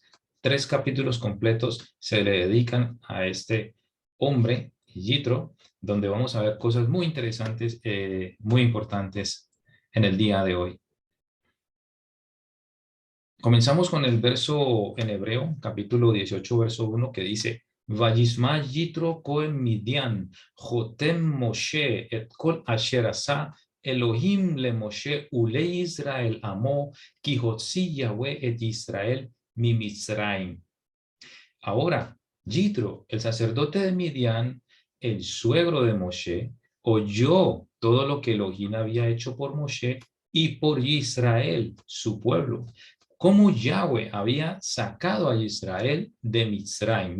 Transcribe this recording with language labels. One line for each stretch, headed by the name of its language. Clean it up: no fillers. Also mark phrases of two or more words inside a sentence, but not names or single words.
Spanish: Tres capítulos completos se le dedican a este hombre, Yitro, donde vamos a ver cosas muy interesantes, muy importantes en el día de hoy. Comenzamos con el verso en hebreo, capítulo 18, verso 1, que dice,
Hebrew: וישמע יתרו כהן מדין, חותן משה, את כל אשר עשה, אלהים למשה ולישראל עמו, כי הוציא יהוה את ישראל ממצרים.
Spanish: Ahora, Yitro, el sacerdote de Midian, el suegro de Moshe, oyó todo lo que Elohim había hecho por Moshe y por Israel, su pueblo. Cómo Yahweh había sacado a Israel de Mitzrayim.